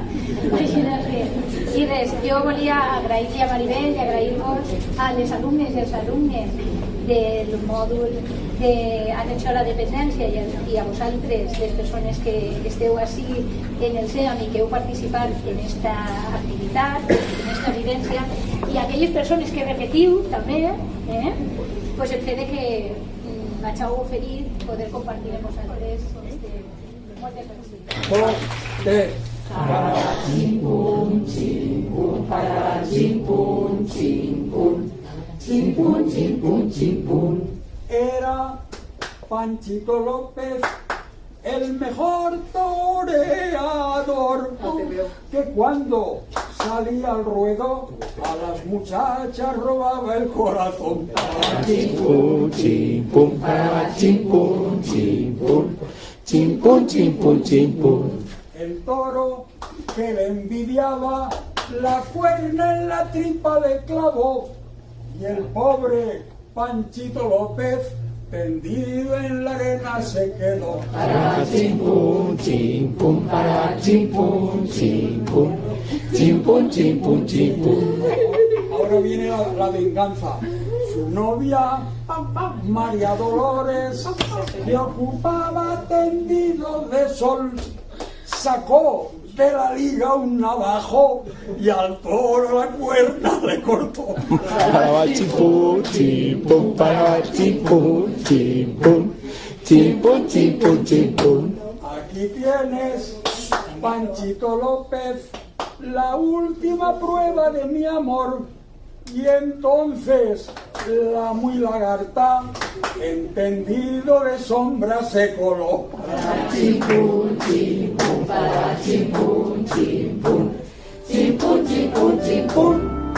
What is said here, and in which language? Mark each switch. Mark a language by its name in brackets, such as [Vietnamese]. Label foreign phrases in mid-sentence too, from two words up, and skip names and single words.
[Catalan] I res, jo volia agrair-li a Maribel i agrair-vos a les alumnes i els alumnes del mòdul d'atenció a la dependència i a vosaltres, les persones que esteu així en el SEAM i que heu participat en aquesta activitat, en aquesta vivència, i aquelles persones que repetiu també, pues el fet que m'heu oferit poder compartir amb vosaltres moltes gràcies. [Spanish] Chimpum, chimpum, para chimpum, chimpum, chimpum, chimpum, chimpum. Era Panchito López el mejor toreador, que cuando salía al ruedo a las muchachas robaba el corazón. Chimpum, chimpum, chimpum, chimpum, chimpum, chimpum, chimpum. El toro que le envidiaba la cuerna en la tripa le clavó, y el pobre Panchito López tendido en la arena se quedó. Para chimpum, chimpum, para chimpum, chimpum, chimpum, chimpum, chimpum. Ahora viene la venganza. Su novia, María Dolores, que ocupaba tendido de sol, sacó de la liga un navajo y al toro la cuerda le cortó. Para chimpum, chimpum, para chimpum, chimpum, chimpum, chimpum, chimpum. Aquí tienes, Panchito López, la última prueba de mi amor. Y entonces la muy lagarta, entendido de sombra, se coló. Para chimpum, chimpum, para chimpum, chimpum, chimpum, chimpum, chimpum.